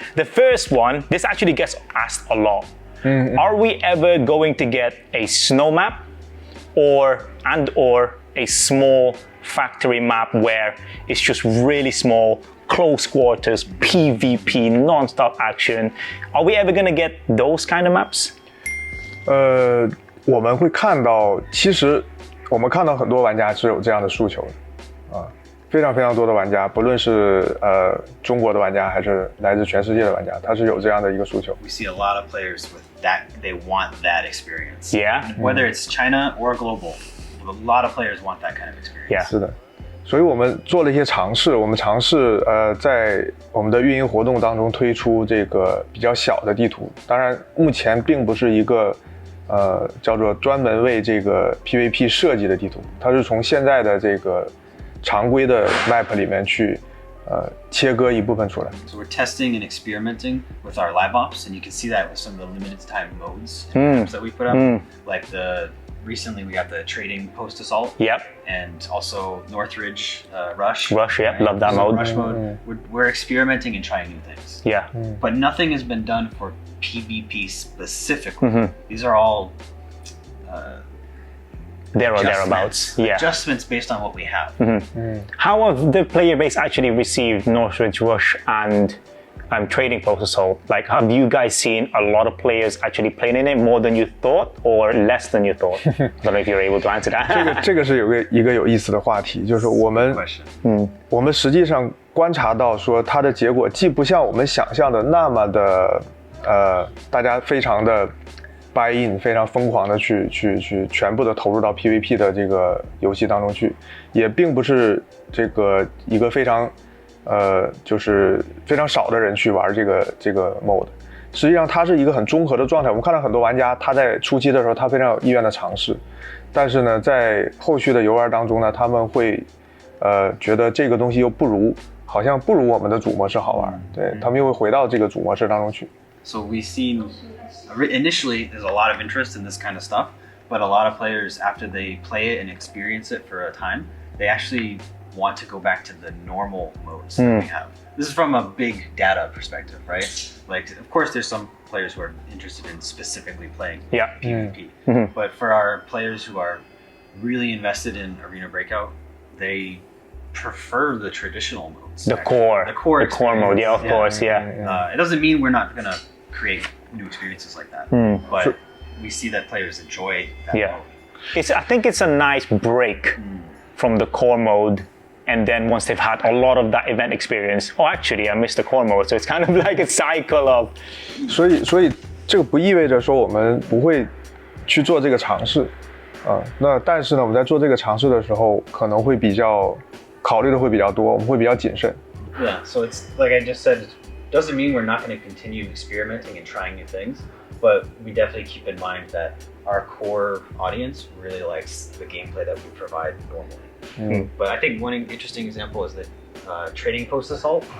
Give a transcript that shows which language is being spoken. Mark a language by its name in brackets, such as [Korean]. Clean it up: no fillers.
[English] The first one, this actually gets asked a lot. Are we ever going to get a snow map or a small factory map where it's just really small, close quarters, PvP, non-stop action. Are we ever gonna get those kind of maps? [Chinese] 我们会看到，其实我们看到很多玩家是有这样的诉求的，非常非常多的玩家，不论是中国的玩家还是来自全世界的玩家，他是有这样的一个诉求。 [English] We see a lot of players with that, they want that experience. Yeah. Whether it's China or global, a lot of players want that kind of experience. Yeah. [Chinese] 是的，所以我们做了一些尝试，我们尝试在我们的运营活动当中推出这个比较小的地图，当然目前并不是一个叫做专门为这个 PVP 设计的地图，它是从现在的这个常规的 map 里面去切割一部分出来。 [English] So we're testing and experimenting with our live ops, and you can see that with some of the limited time modes that we put up. Like recently we got the trading post assault. Yep. And also Northridge rush. Rush, yeah, love that mode. Rush mode. We're experimenting and trying new things. Yeah. But nothing has been done for PvP specifically. These are all there or thereabouts. Yeah. Adjustments based on what we have. How have the player base actually received Northridge Rush and trading post assault? Like, have you guys seen a lot of players actually playing in it more than you thought or less than you thought? I don't know if you're able to answer that. [Chinese] 这个是一个有意思的话题，就是我们实际上观察到说它的结果既不像我们想象的那么的大家非常的 [English] buy in， [Chinese] 非常疯狂的去全部的投入到 PVP 的这个游戏当中去，也并不是这个一个非常就是非常少的人去玩这个 mode。实际上它是一个很综合的状态。我们看到很多玩家他在初期的时候他非常有意愿的尝试，但是呢在后续的游玩当中呢，他们会觉得这个东西又好像不如我们的主模式好玩，对，他们又会回到这个主模式当中去。 [English] So we've seen initially there's a lot of interest in this kind of stuff, but a lot of players after they play it and experience it for a time, they actually want to go back to the normal modes that we have. This is from a big data perspective, right? Like, of course, there's some players who are interested in specifically playing PvP, but for our players who are really invested in Arena Breakout, they prefer the traditional modes. The core mode, yeah, of course, yeah. It doesn't mean we're not gonna create new experiences like that, but we see that players enjoy that mode. I think it's a nice break from the core mode, and then once they've had a lot of that event experience, oh, actually I missed the core mode, so it's kind of like a cycle of. [Chinese] 所以这个不意味着说我们不会去做这个尝试，那但是呢，我们在做这个尝试的时候，可能会考虑的会比较多，我们会比较谨慎。 [English] Yeah, so it's like I just said, it doesn't mean we're not going to continue experimenting and trying new things, but we definitely keep in mind that our core audience really likes the gameplay that we provide normally. But I think one interesting example is the trading post assault.